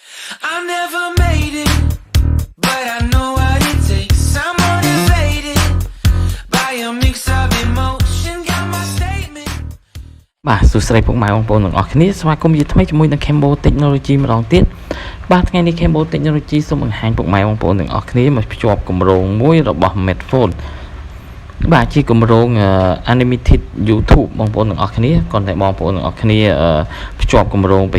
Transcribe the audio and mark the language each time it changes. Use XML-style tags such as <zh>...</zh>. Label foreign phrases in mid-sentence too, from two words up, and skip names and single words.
<en>I never made it, but I know what it takes. I'm motivated by a mix of emotion. Got my statement.</en> <km>បាទសួស្តីពុកម៉ែបងប្អូនទាំងអស់គ្នាស្វាគមន៍ជាថ្មីជាមួយនឹង Cambo Technology ម្ដងទៀតបាទថ្ងៃនេះ Cambo Technology សូមបង្ហាញពុកម៉ែបងប្អូនទាំងអស់គ្នាមកភ្ជាប់គ ម្រោងមួយរបស់ Metfone បាទជាគម្រោង Unlimited YouTube បងប្អូនទាំងអស់គ្នាគ្រាន់តែបងប្អូនទាំងអស់គ្នាភ្ជាប់គម្រោងប្រ</km>